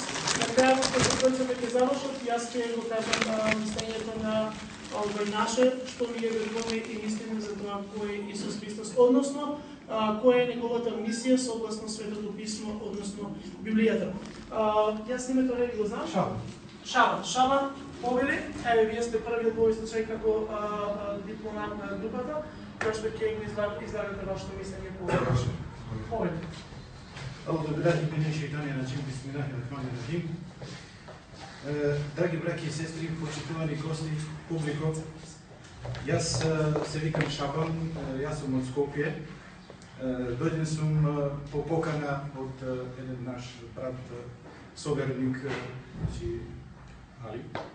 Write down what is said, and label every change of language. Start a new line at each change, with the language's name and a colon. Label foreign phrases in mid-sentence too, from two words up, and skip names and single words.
Macedonian: На крајот кога тројцата ќе завршат, јас ќе го кажам мислењето на наше, што ние веруваме и мислиме за тоа кој е Исус Христос, односно која е неговата мисија согласно Светото писмо, односно Библијата. Јас името не го знам. Шабан, повели, еве вие сте првиот во овој случај како дипломат на групата, кој што ќе го излагате вашето мислење по овој начин. Повели.
Arabic: أعوذ بالله من الشيطان الرجيم بسم الله الرحمن الرحيم.
Macedonian: Драги браќи и сестри, почитувани гости, публико, јас се викам Шабан, јас сум од Скопје. Дојден сум по покана од еден наш брат соверник Али.